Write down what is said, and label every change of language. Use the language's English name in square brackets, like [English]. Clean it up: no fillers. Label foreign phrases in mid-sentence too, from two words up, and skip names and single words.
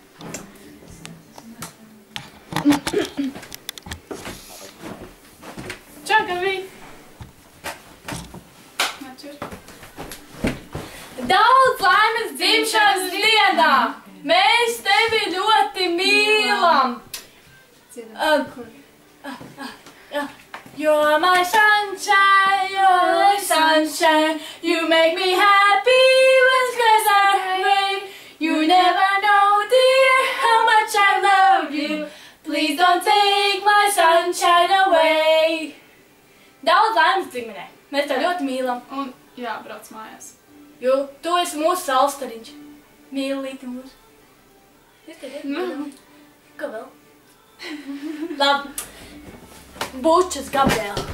[Latvian] Čau, Gabi! Daudz laimes dzimšanas dienā! Mēs tevi ļoti mīlam! [English] You're my sunshine, you make me happy when skies are gray. You never know, dear, how much I love you. Please don't take my sunshine away. [Latvian] Daudz laimes dzimtenē. Mēs tev ļoti mīlam. Un jābrauc mājās. Jo tu esi mūsu saulstariņš. Mīlīti mūsu. Es tev ļoti mīlam. Ko vēl? Labi. Bučas, Gabriela.